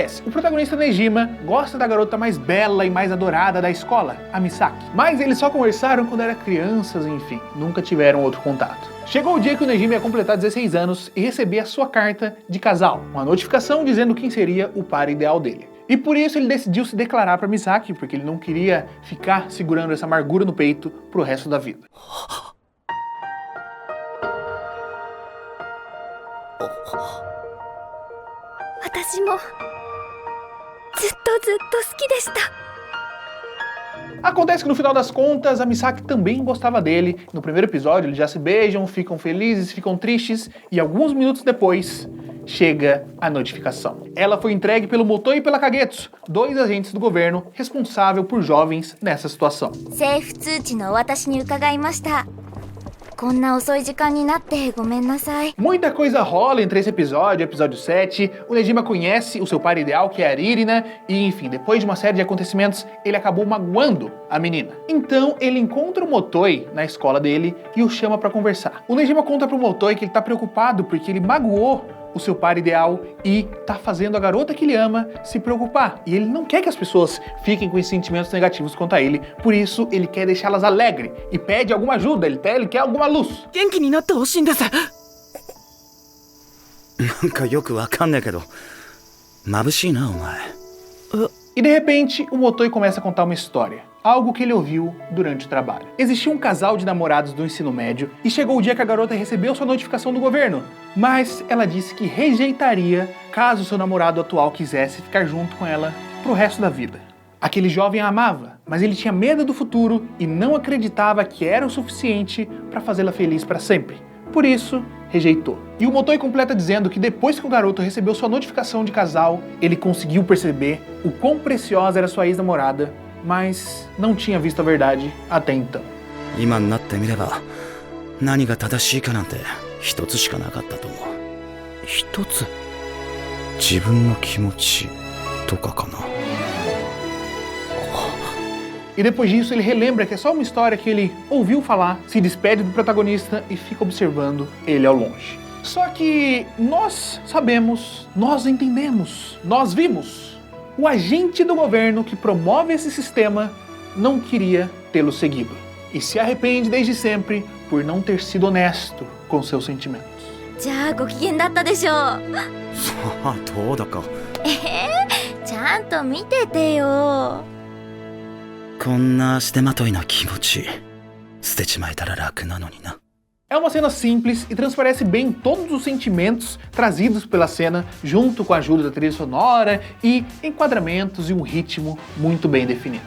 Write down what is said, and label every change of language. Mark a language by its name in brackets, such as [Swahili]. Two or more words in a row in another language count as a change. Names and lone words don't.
[Portuguese] O protagonista Nejima gosta da garota mais bela e mais adorada da escola, a Misaki, mas eles só conversaram quando eram crianças, enfim, nunca tiveram outro contato. Chegou o dia que o Nejima ia completar 16 anos e receber a sua carta de casal, uma notificação dizendo quem seria o par ideal dele. E por isso ele decidiu se declarar para Misaki, porque ele não queria ficar segurando essa amargura no peito pro resto da vida. [Japanese] 私もずっと好きでした。 [Portuguese] Acontece que no final das contas, a Misaki também gostava dele. No primeiro episódio eles já se beijam, ficam felizes, ficam tristes e alguns minutos depois chega a notificação. Ela foi entregue pelo Motoi e pela Kagetsu, 2 agentes do governo responsáveis por jovens nessa situação. [Japanese] 政府通知のお渡しに伺いました。こんな遅い時間になってごめんなさい。 [Portuguese] Muita coisa rola entre esse episódio e o episódio 7. O Nejima conhece o seu par ideal, que é a Ririna, e enfim, depois de uma série de acontecimentos, ele acabou magoando a menina. Então ele encontra o Motoi na escola dele e o chama pra conversar. O Nejima conta pro Motoi que ele tá preocupado porque ele magoou o seu par ideal e tá fazendo a garota que ele ama se preocupar. E ele não quer que as pessoas fiquem com esses sentimentos negativos quanto a ele, por isso ele quer deixá-las alegres e pede alguma ajuda, ele quer alguma luz. [Japanese] 元気になってほしいんです。なんかよくわかんねえけど、眩しいなお前。 [Portuguese] E de repente, o Motoi começa a contar uma história. Algo que ele ouviu durante o trabalho. Existia um casal de namorados do ensino médio e chegou o dia que a garota recebeu sua notificação do governo, mas ela disse que rejeitaria caso seu namorado atual quisesse ficar junto com ela pro resto da vida. Aquele jovem a amava, mas ele tinha medo do futuro e não acreditava que era o suficiente para fazê-la feliz para sempre. Por isso, rejeitou. E o Motoi completa dizendo que depois que o garoto recebeu sua notificação de casal, ele conseguiu perceber o quão preciosa era sua ex-namorada, mas não tinha visto a verdade até então. [Japanese] 今になってみれば、何が正しいかなんて一つしかなかったと思う。一つ？自分の気持ちとかかな。 [Portuguese] E depois disso ele relembra que é só uma história que ele ouviu falar, se despede do protagonista e fica observando ele ao longe. Só que nós sabemos, nós entendemos, nós vimos. O agente do governo que promove esse sistema não queria tê-lo seguido. E se arrepende desde sempre por não ter sido honesto com seus sentimentos. [Japanese] じゃあご機嫌だったでしょう。さあどうだか。ちゃんと見ててよ。こんな足手まといな気持ち捨てちまえたら楽なのにな。 [Portuguese] É uma cena simples e transparece bem todos os sentimentos trazidos pela cena, junto com a ajuda da trilha sonora e enquadramentos e um ritmo muito bem definido.